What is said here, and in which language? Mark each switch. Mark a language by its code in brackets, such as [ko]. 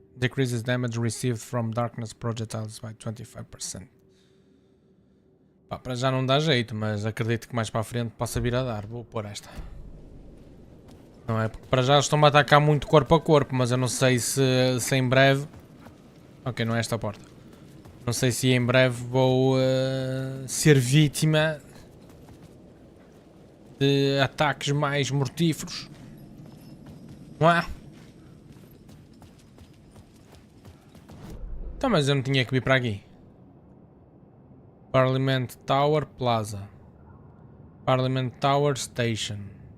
[en] Decreases damage received from darkness projectiles by 25%. [pt] Pá, para já não dá jeito, mas acredito que mais para a frente possa vir a dar. Vou pôr esta. Não é? Porque para já estão-me a atacar muito corpo a corpo, mas eu não sei se em breve... Ok, não é esta porta. Não sei se em breve vou ser vítima de ataques mais mortíferos. Não é? Então, mas eu não tinha que vir para aqui. Parliament Tower Plaza. [en] Parliament Tower Station.